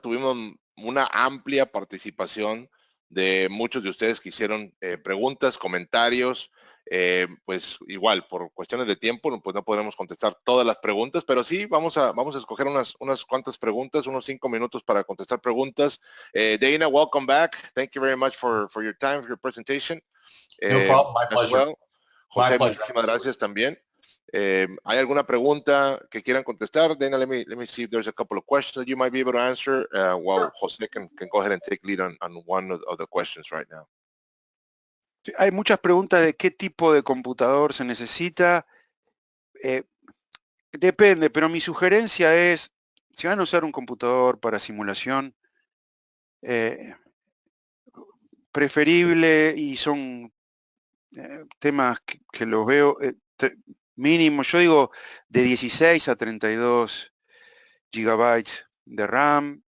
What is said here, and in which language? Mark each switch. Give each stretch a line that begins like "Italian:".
Spanish: Tuvimos una amplia participación de muchos de ustedes que hicieron preguntas, comentarios. Pues igual, por cuestiones de tiempo, pues no podremos contestar todas las preguntas, pero sí vamos a escoger unas cuantas preguntas, unos 5 minutos para contestar preguntas.
English: Dana, welcome back. Thank you very much for your time, for your presentation. No problem, my pleasure. Well.
Spanish: José, muchísimas gracias también. ¿Hay alguna pregunta que quieran contestar?
English: Dana, let me see if there's a couple of questions that you might be able to answer while José can go ahead and take lead on one of the questions right now.
Spanish: Hay muchas preguntas de qué tipo de computador se necesita. Depende, pero mi sugerencia es, si van a usar un computador para simulación, preferible, y son temas que los veo mínimo, yo digo de 16 a 32 gigabytes de RAM.